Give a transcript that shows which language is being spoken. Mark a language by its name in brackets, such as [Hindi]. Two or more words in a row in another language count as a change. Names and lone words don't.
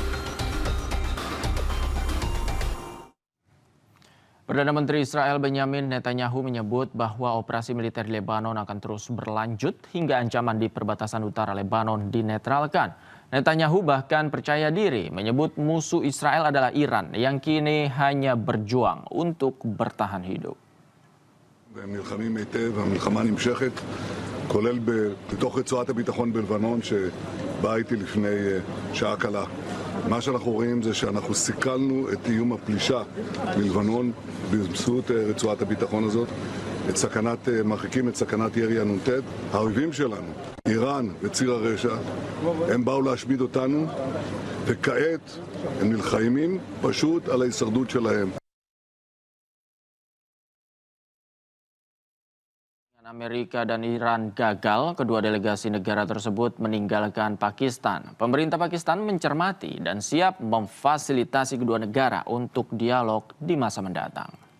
[Indonesian] Perdana Menteri Israel Benjamin Netanyahu menyebut bahwa operasi militer di Lebanon akan terus berlanjut hingga ancaman di perbatasan utara Lebanon dinetralkan. Netanyahu bahkan percaya diri menyebut musuh Israel adalah Iran yang kini hanya berjuang untuk bertahan hidup. [Hebrew] הם נלחמים היטב, המלחמה נמשכת, כולל בתוך רצועת הביטחון בלבנון שבאה איתי לפני שעה קלה. מה שאנחנו רואים זה שאנחנו סיכלנו את איום הפלישה מלבנון באמצעות רצועת הביטחון הזאת, מרחיקים את סכנת ירי הנ"ט. האויבים שלנו, איראן וציר הרשע, הם באו להשמיד אותנו, וכעת הם נלחמים פשוט על ההישרדות שלהם. [Indonesian] Amerika dan Iran gagal, kedua delegasi negara tersebut meninggalkan Pakistan. Pemerintah Pakistan mencermati dan siap memfasilitasi kedua negara untuk dialog di masa mendatang.